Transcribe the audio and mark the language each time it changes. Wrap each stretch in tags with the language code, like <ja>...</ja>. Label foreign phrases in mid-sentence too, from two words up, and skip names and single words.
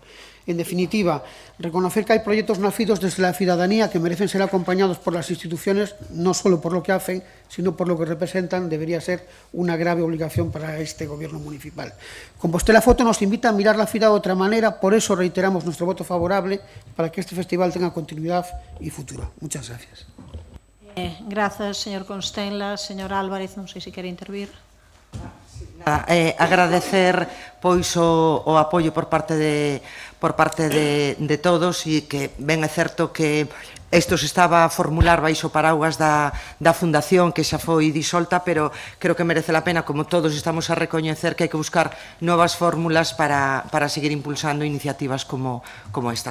<es>En definitiva, reconocer que hay proyectos nacidos desde la ciudadanía que merecen ser acompañados por las instituciones, no solo por lo que hacen, sino por lo que representan, debería ser una grave obligación para este Gobierno municipal. Compostela Foto nos invita a mirar la ciudad de otra manera, por eso reiteramos nuestro voto favorable para que este festival tenga continuidad y futuro. Muchas gracias. Gracias, señor Constenla.</es> <gl>Señor Álvarez, non sei se quere intervir. Agradecer pois o apoio por parte de todos, e que ben é certo que isto se estaba a formular baixo paraguas da Fundación que xa foi disolta, pero creo que merece a pena, como todos estamos a recoñecer, que hai que buscar novas fórmulas para seguir impulsando iniciativas como estas.</gl>